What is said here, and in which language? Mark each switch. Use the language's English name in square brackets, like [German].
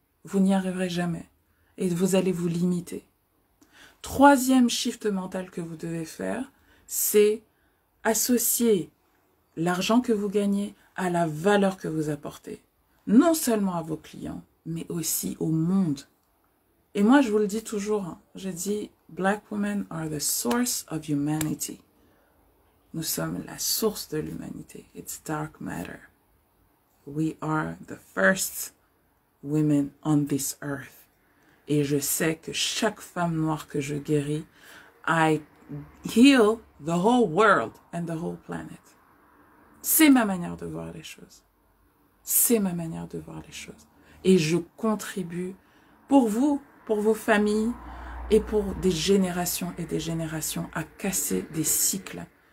[French] Vous n'y arriverez jamais. Et vous allez vous limiter. Troisième shift mental que vous devez faire, c'est associer l'argent que vous gagnez à la valeur que vous apportez. Non seulement à vos clients, mais aussi au monde. Et moi, je vous le dis toujours, hein, je dis, [English] Black women are the source of humanity. [French] Nous sommes la source de l'humanité. [English] It's dark matter. We are the first women on this earth. [French] Et je sais que chaque femme noire que je guéris, [English] I heal the whole world and the whole planet. [French] C'est ma manière de voir les choses. C'est ma manière de voir les choses. Et je contribue pour vous, pour vos familles et pour des générations et des générations à casser des cycles.